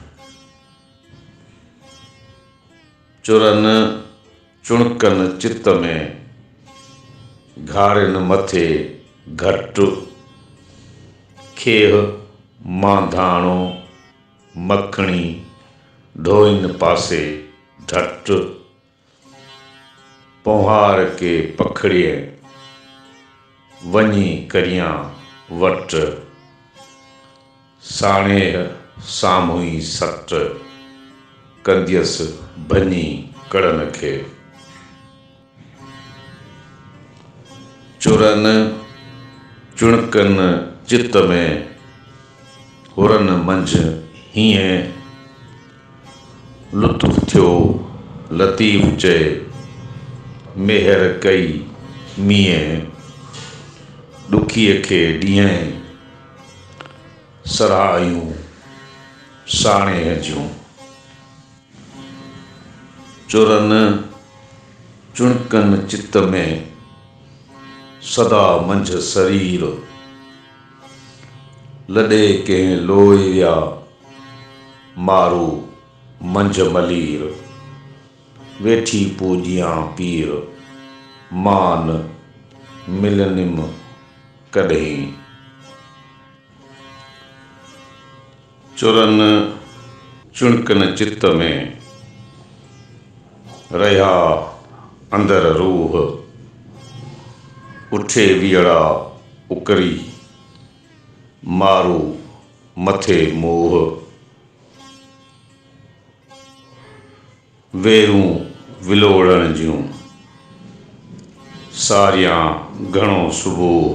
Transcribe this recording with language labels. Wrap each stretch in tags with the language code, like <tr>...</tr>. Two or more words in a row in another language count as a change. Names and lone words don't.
<sd>चुरन चुणकन चित्त में घारिन मथे घट। खेह मांधाणो मखणी ढोइन पासे ढट। पौहार के पखड़िए वञी करियां वट। साणेह सामुई सट कंदियस भञी कड़न खे। चुरन चुणकन चित्त में हुरन मंझ हीअं लुत्फ़ थियो लतीफ़ चए। मेहर कई मींहं ॾुखीअ खे ॾींहं सराहियूं साणेह जूं। चुरन चुणकन चित्त में सदा मंझ शरीर। लॾे कंहिं लोए विया मारू मंझ मलीर। वेठी पूजियां पीर मान मिलनिम कॾहिं। चुरन चुणकन चित्त में रहा अंदर रूह। उठे वियड़ा उकरी मारू मथे मोह। वेरूं विलोड़न जूं सारियां घणो सुबोह।</sd>